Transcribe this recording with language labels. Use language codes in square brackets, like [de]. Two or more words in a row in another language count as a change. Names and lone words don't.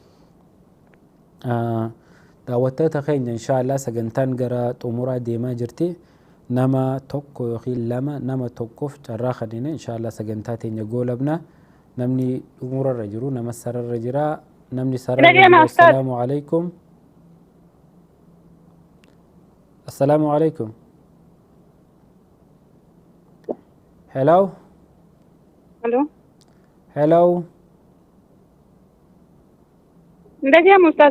[om] daawwattoota keenya inshaallah sagantaan gara xumuraa deemaa jirti nama tokko yookiin lama nama tokkoof carraa kennine inshaallah sagantaa teenya goolabna namni xumurarra jiru nama sararra jira namni sararra jiru [ar] السلام عليكم السلام عليكم [en] hello hello [ar] عندك يا أستاذ